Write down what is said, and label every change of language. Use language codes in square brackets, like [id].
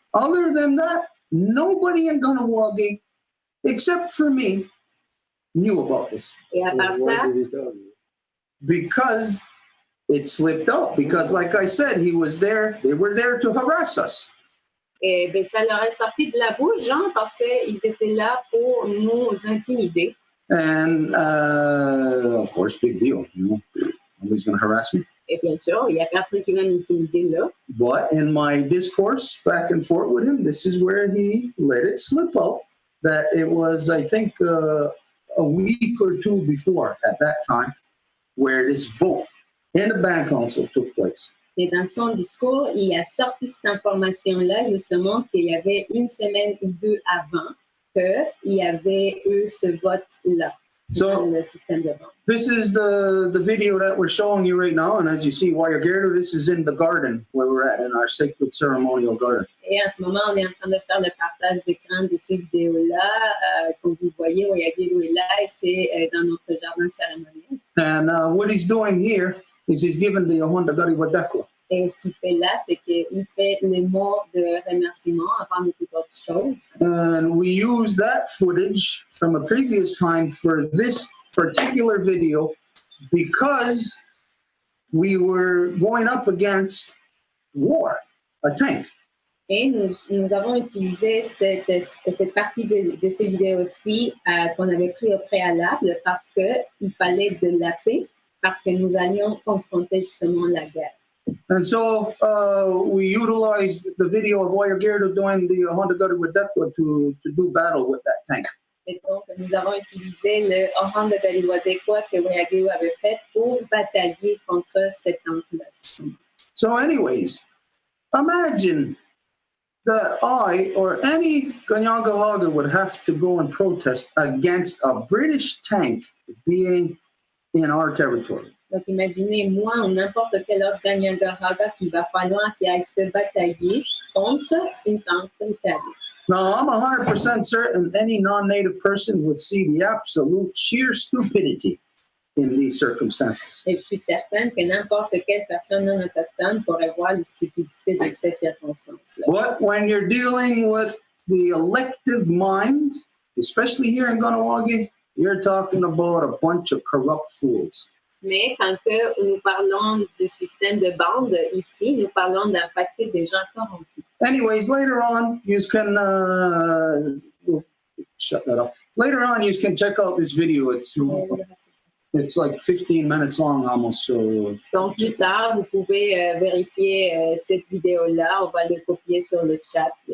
[en] Other than that, nobody in Kahnawake, except for me, knew about this. [fr] Et à part ça, [en] because it slipped out. Because like I said, he was there, they were there to harass us. [fr] et ben, ça leur est sorti de la bouche, genre, parce qu'ils étaient là pour nous intimider. [en] And of course, big deal, you know, nobody's going to harass me. [fr] Et bien sûr, il n'y a personne qui va m'intimider là. [en] But in my discourse back and forth with him, this is where he let it slip out that it was, I think, a week or two before at that time where this vote in the band council took place. [fr] Mais dans son discours, il a sorti cette information-là, justement, qu'il y avait une semaine ou deux avant qu'il y avait eu ce vote-là dans le système de vente. [en] This is the video that we're showing you right now, and as you see, Wayagerdo, this is in the garden where we're at, in our sacred ceremonial garden. [fr] Et en ce moment, on est en train de faire le partage d'écran de ces vidéos-là. Comme vous voyez, Wayagerdo est là et c'est dans notre jardin cérémoniel. [en] And what he's doing here is he's giving the Ahonda Gari Wadako. [fr] Et ce qu'il fait là, c'est qu'il fait les mots de remerciement avant de toute autre chose. [en] And we use that footage from a previous time for this particular video because we were going up against war, a tank. [fr] Et nous avons utilisé cette partie de ces vidéos-ci qu'on avait pris au préalable parce qu'il fallait de la paix, parce que nous allions confronter justement la guerre. [en] And so we utilized the video of Wayagerdo doing the Ahonda Gari Wadako to do battle with that tank. [fr] Et donc, nous avons utilisé le Ahonda Gari Wadako que Wayagerdo avait fait pour batailler contre cette tank-là. [en] So anyways, imagine that I or any Kahnawake would have to go and protest against a British tank being in our territory. [fr] Donc, imaginez, moi, ou n'importe quel autre Kahnawake qu'il va falloir qu'il aille se batailler contre une tank britannique. [en] Now, I'm 100% certain any non-native person would see the absolute sheer stupidity in these circumstances. [fr] Et je suis certaine que n'importe quelle personne non autochtone pourrait voir les stupidités de ces circonstances-là. [en] But when you're dealing with the elective mind, especially here in Kahnawake, you're talking about a bunch of corrupt fools. [fr] Mais quand que nous parlons du système de bande ici, nous parlons d'un paquet de gens corrompus. [en] Anyways, later on, you can we'll shut that off. Later on, you can check out this video. It's like 15 minutes long almost. So. [fr] Donc plus tard, vous pouvez vérifier cette vidéo-là. On va le copier sur le chat.